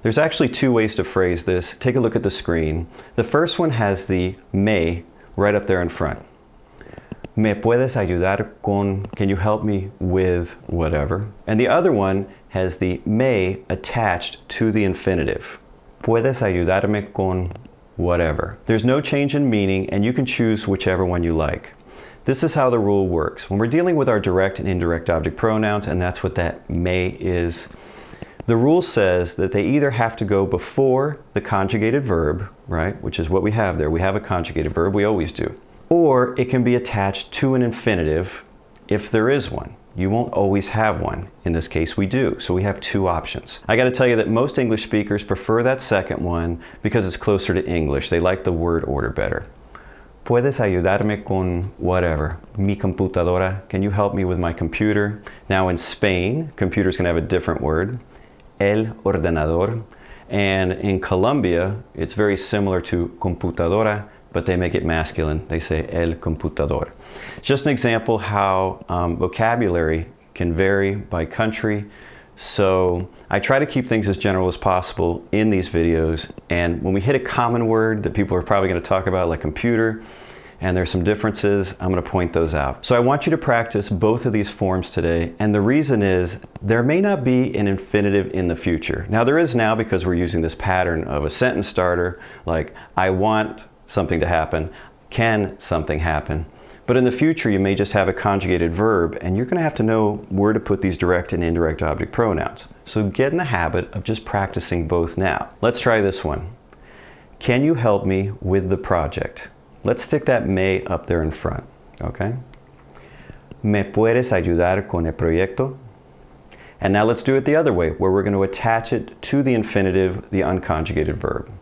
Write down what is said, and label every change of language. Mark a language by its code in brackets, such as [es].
[en] There's actually two ways to phrase this. Take a look at the screen. The first one has the me right up there in front. [es] Me puedes ayudar con, [en] can you help me with whatever? And the other one has the me attached to the infinitive. [es] Puedes ayudarme con whatever. [en] There's no change in meaning, and you can choose whichever one you like. This is how the rule works. When we're dealing with our direct and indirect object pronouns, and that's what that me is, the rule says that they either have to go before the conjugated verb, right, which is what we have there. We have a conjugated verb, we always do. Or it can be attached to an infinitive if there is one. You won't always have one. In this case, we do. So we have two options. I got to tell you that most English speakers prefer that second one because it's closer to English. They like the word order better. [es] Puedes ayudarme con whatever. Mi computadora. [en] Can you help me with my computer? Now in Spain, computer's going to have a different word. El ordenador. And in Colombia, it's very similar to computadora, but they make it masculine. They say el computador. Just an example how vocabulary can vary by country So I try to keep things as general as possible in these videos, and when we hit a common word that people are probably going to talk about, like computer, and there's some differences, I'm going to point those out. So I want you to practice both of these forms today, and the reason is there may not be an infinitive in the future. Now there is now, because we're using this pattern of a sentence starter, like I want something to happen, can something happen? But in the future, you may just have a conjugated verb, and you're going to have to know where to put these direct and indirect object pronouns. So get in the habit of just practicing both now. Let's try this one. Can you help me with the project? Let's stick that may up there in front, okay? [es] ¿Me puedes ayudar con el proyecto? [en] And now let's do it the other way, where we're going to attach it to the infinitive, the unconjugated verb.